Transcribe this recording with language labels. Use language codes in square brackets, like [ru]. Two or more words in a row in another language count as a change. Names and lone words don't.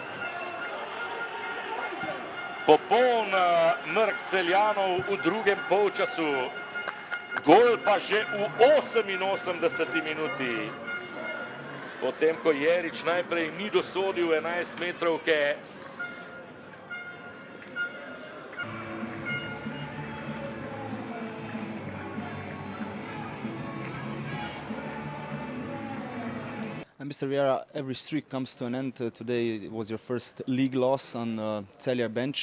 [sl] Popoln mrk Celjanov v drugem polčasu. Gol pa že v 88. minuti. Potem, ko Jerič najprej ni dosodil 11-metrovke. [en] Mr. Vieira, every streak comes to an end. Today was your first league loss on Celje bench.